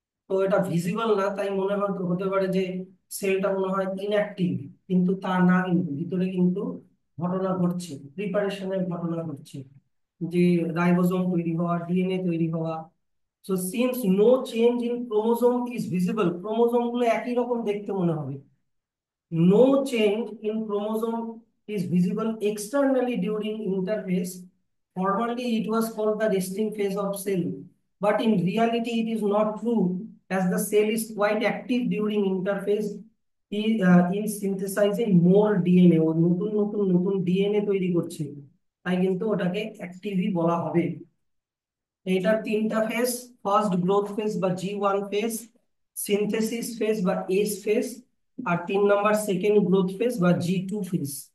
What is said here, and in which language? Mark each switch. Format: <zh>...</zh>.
<bn>তো এটা ভিজিবল না, তাই মনে হয়তো হতে পারে যে সেলটা মনে হয় ইনঅ্যাক্টিভ। কিন্তু তা না, কিন্তু ভিতরে কিন্তু ঘটনা ঘটছে, প্রিপারেশনের ঘটনা ঘটছে, যে রাইবোজোম তৈরি হওয়া, ডিএনএ তৈরি হওয়া।</bn> <en>so since no change in chromosome is visible,</en> <bn>chromosome গুলো একই রকম দেখতে মনে হবে।</bn> <en>No change in chromosome is visible externally during interphase. Formerly, it was called the resting phase of cell, but in reality, it is not true, as the cell is quite active during interphase in synthesizing more DNA.</en> <bn>ও নতুন নতুন নতুন DNA তৈরি করছে, তাই কিন্তু ওটাকে অ্যাক্টিভই বলা হবে। এটার তিনটা ফেজ: ফার্স্ট গ্রোথ ফেজ বা জি1 ফেজ, সিনথেসিস ফেজ বা এস ফেজ, আর 3 নম্বর সেকেন্ড গ্রোথ ফেজ বা জি2 ফেজ।</bn>